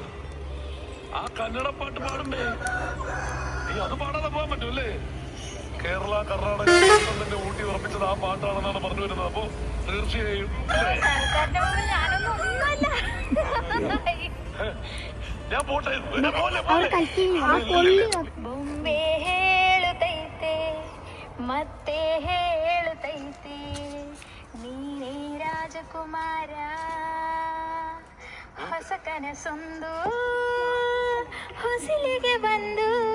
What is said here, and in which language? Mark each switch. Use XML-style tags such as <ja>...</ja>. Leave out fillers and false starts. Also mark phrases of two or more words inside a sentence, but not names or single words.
<ml>ആ കന്നഡ പാട്ട് പാടണ്ടേ? അത് പാടാതെ പോകാൻ പറ്റൂല്ലേ? കേരള കർണാടക തന്നെ ഊട്ടി ഉറപ്പിച്ചത് ആ പാട്ടാണെന്നാണ് പറഞ്ഞു വരുന്നത്. അപ്പൊ തീർച്ചയായും ഞാൻ പോട്ടെ.</ml> <kn>ಬೊಂಬೆ ಹೇಳುತ್ತೈತೆ ಮತ್ತೆ ಹೇಳುತ್ತೈತೆ ನೀನೇ ರಾಜಕುಮಾರ ಹೊಸ ಕನಸೊಂದು ಹೊಸಿಲಿಗೆ ಬಂದು</kn>